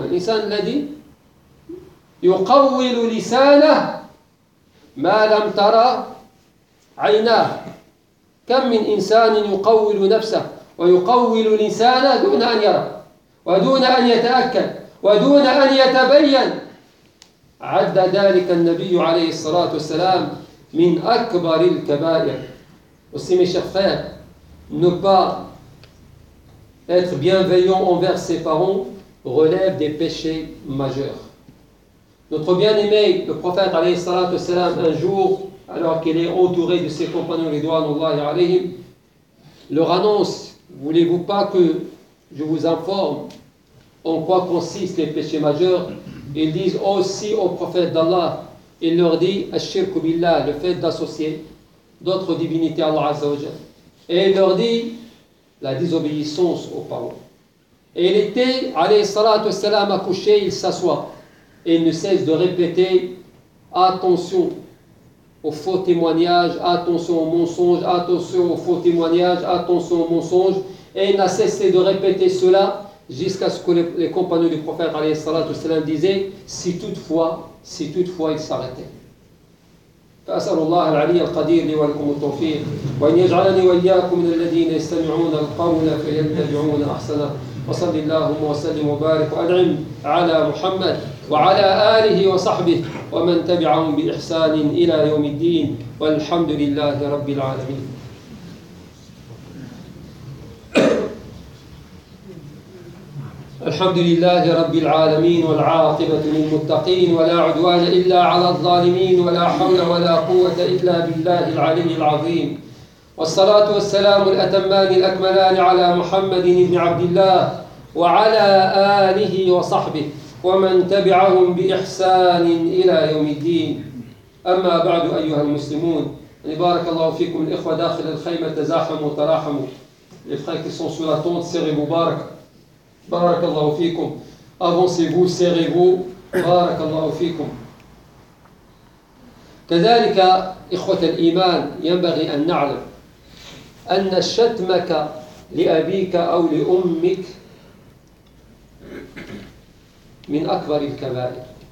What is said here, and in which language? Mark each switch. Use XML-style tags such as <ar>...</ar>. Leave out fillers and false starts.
<ar>الإنسان الذي يقول لسانه ما لم ترى عيناه. كم من إنسان يقول نفسه ويقول لسانه دون أن يرى، ودون أن يتأكد، ودون أن يتبين. عد ذلك النبي عليه الصلاة والسلام من أكبر الكبائر. وسمي شفاه نبا</ar> <fr>être bienveillant envers ses parents relève des péchés majeurs. Notre bien-aimé, le prophète, alayhi salatu wasalam, un jour, alors qu'il est entouré de ses compagnons, ridwanullahi alayhim, leur annonce: voulez-vous pas que je vous informe en quoi consistent les péchés majeurs? Ils disent aussi au prophète d'Allah, il leur dit: ash-shirku billah, le fait d'associer d'autres divinités à Allah Azza wa Jal. Et il leur dit la désobéissance aux parents. Et il était, alayhi salatu wasalam, accouché, il s'assoit. Et il ne cesse de répéter: attention aux faux témoignages, attention aux mensonges, attention aux faux témoignages, attention aux mensonges. Et il n'a cessé de répéter cela jusqu'à ce que les compagnons du prophète, alayhi salatu wasalam, disaient: si toutefois il s'arrêtait.</fr> <ar>أسأل الله العلي القدير لي ولكم التوفيق، وأن يجعلني وإياكم من الذين يستمعون القول فيتبعون أحسنه. وصل اللهم وسلم وبارك وأنعم على محمد وعلى آله وصحبه ومن تبعهم بإحسان إلى يوم الدين، والحمد لله رب العالمين. الحمد لله رب العالمين، والعاقبة للمتقين، ولا عدوان إلا على الظالمين، ولا حول ولا قوة إلا بالله العلي العظيم. والصلاة والسلام الأتمان الأكملان على محمد بن عبد الله وعلى آله وصحبه ومن تبعهم بإحسان إلى يوم الدين. أما بعد أيها المسلمون، بارك الله فيكم الإخوة داخل الخيمة، تزاحموا وتراحموا. مبارك Barakallahu fikum.</ar> <fr>Avancez-vous, serrez-vous.</fr> <ar>Barakallahu fikum. كذلك إخوة الإيمان ينبغي أن نعلم أن شتمك لأبيك أو لأمك من أكبر الكبائر.</ar>